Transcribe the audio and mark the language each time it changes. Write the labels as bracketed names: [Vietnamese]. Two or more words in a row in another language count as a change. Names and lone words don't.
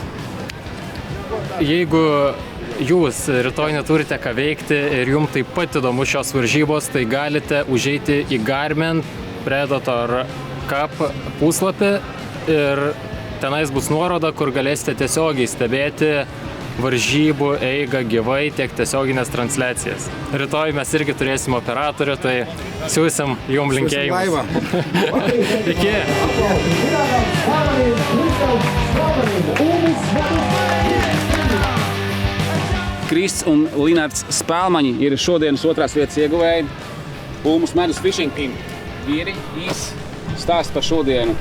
[Lithuanian] Jeigu jūs rytoj neturite ką veikti ir jums taip pat įdomu šios varžybos, tai galite užeiti į Garmin Predator Cup puslapį ir tenais bus nuoroda, kur galėsite tiesiogiai stebėti varžybų eigą gyvai, tiek tiesioginės transliacijas. Rytoj mes irgi turėsim operatorių, tai siūsim jum linkėjimus. Iki! [Latvian] Krists un Linards Spēlmaņi ir šodienas otrās vietas ieguvēji. Ulmus Medus Fishing Team vīri stāst par šodienu.